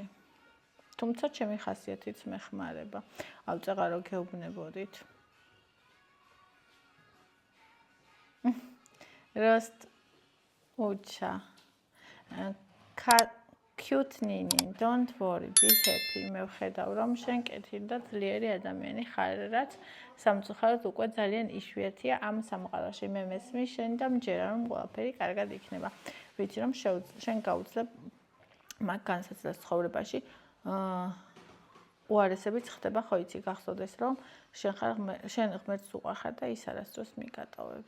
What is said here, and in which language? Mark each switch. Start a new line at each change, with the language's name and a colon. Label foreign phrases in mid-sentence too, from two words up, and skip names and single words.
Georgian: თუმცა ჩემი ხასიათიც მეხმარება. ავწეღარო გეუბნებოდით. Rost ucha.
English: Cute Nini, don't worry, be happy.
Georgian: მე ვხედავ რომ შენ კეთილი და ძლიერი ადამიანი ხარ, რაც სამწუხაროდ უკვე ძალიან იშვიათია ამ სამყაროში. მე მესმის შენ და მჯერა რომ ყველაფერი კარგად იქნება. ვიცი რომ შენ გაუძლებ მაგ განსაცდელს ცხოვრებაში უარესებიც ხდება, ხო იცი, გახსოვდეს რომ შენ ღმერთს უყვარხარ და ის არასდროს მიგატოვებს.